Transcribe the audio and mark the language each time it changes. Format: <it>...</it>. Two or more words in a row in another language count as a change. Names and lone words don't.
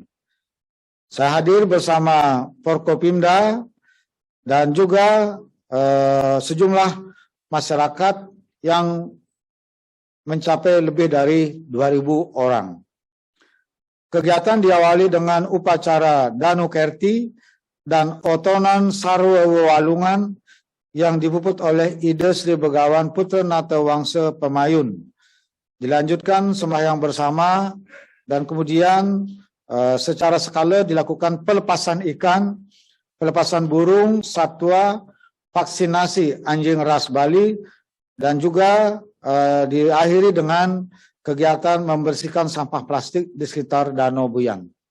<id>Saya hadir bersama Forkopimda dan juga sejumlah masyarakat yang mencapai lebih dari 2.000 orang. Kegiatan diawali dengan upacara Danu Kerti dan Otonan Sarwa Walungan yang dipuput oleh Ida Sri Begawan Putra Nata Wangsa Pemayun. Dilanjutkan sembahyang bersama dan kemudian secara skala dilakukan pelepasan ikan, pelepasan burung, satwa, vaksinasi anjing ras Bali, dan juga diakhiri dengan kegiatan membersihkan sampah plastik di sekitar Danau Buyan.</id>